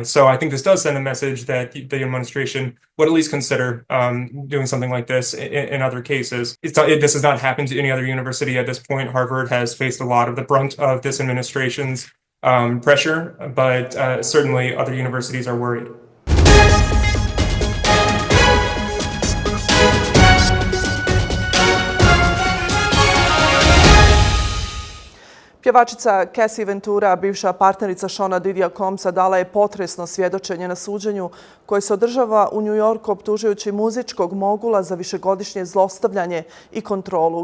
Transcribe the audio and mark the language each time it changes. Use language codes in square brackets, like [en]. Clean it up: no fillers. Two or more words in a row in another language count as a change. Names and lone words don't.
[en] So I think this does send a message that the administration would at least consider doing something like this in other cases. This has not happened to any other university at this point. Harvard has faced a lot of the brunt of this administration's pressure, but certainly other universities are worried. [bs] Pjevačica Cassie Ventura, bivša partnerica Seana Diddyja Combsa, dala je potresno svjedočenje na suđenju koje se održava u Yorku optužujući muzičkog mogula za višegodišnje zlostavljanje i kontrolu.